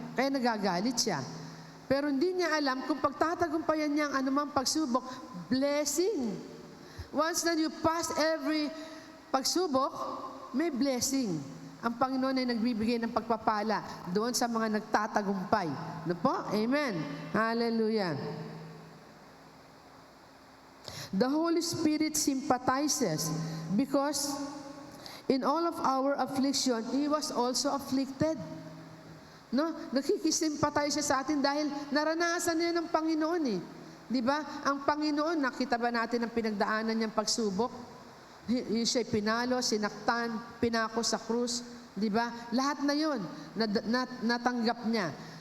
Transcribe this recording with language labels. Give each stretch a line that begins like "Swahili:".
Filipino: Kaya nagagalit siya. Pero hindi niya alam kung pagtatagumpayan niya ang anumang pagsubok, blessing.
English: Once na you pass every pagsubok, may blessing.
Filipino: Ang Panginoon ay nagbibigay ng pagpapala doon sa mga nagtatagumpay. Ano po? Amen. Hallelujah.
English: The Holy Spirit sympathizes because in all of our affliction, He was also afflicted. No?
Filipino: Nakikisimpathize siya sa atin dahil naranasan niya ng Panginoon eh. Di ba? Ang Panginoon, nakita ba natin ang pinagdaanan niyang pagsubok? Siya'y pinalo, sinaktan, pinako sa krus. Di ba? Lahat na yun, natanggap niya.